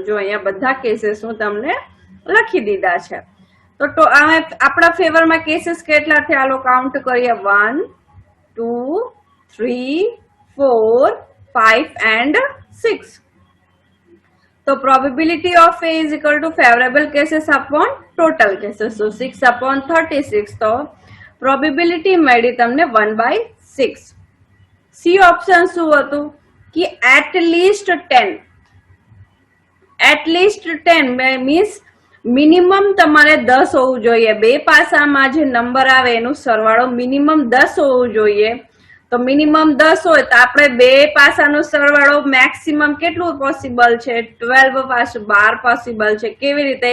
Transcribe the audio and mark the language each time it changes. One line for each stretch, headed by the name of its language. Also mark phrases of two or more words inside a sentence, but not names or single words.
Gujarati: જો અહીંયા બધા કેસીસ હું તમને લખી દીધા છે. તો આપણા ફેવરમાં કેસીસ કેટલા થયા? આલો કાઉન્ટ કરીએ.
English: 1 2 3 4 5 and 6. તો probability of A is equal to favorable cases upon total cases. So 6/36.
Gujarati: તો પ્રોબેબિલિટી મળી તમને 1/6. સી ઓપ્શન શું હતું? કે
English: at least 10. at least 10 means minimum
Gujarati: તમારે 10 હોવું જોઈએ. બે પાસામાં જે નંબર આવે એનું સરવાળો મિનિમમ 10 હોવું જોઈએ. તો મિનિમમ 10 હોય તો આપણે બે પાસાનો સરવાળો મેક્સિમમ કેટલું પોસિબલ છે? 12 પાસું 12 પોસિબલ છે. કેવી રીતે?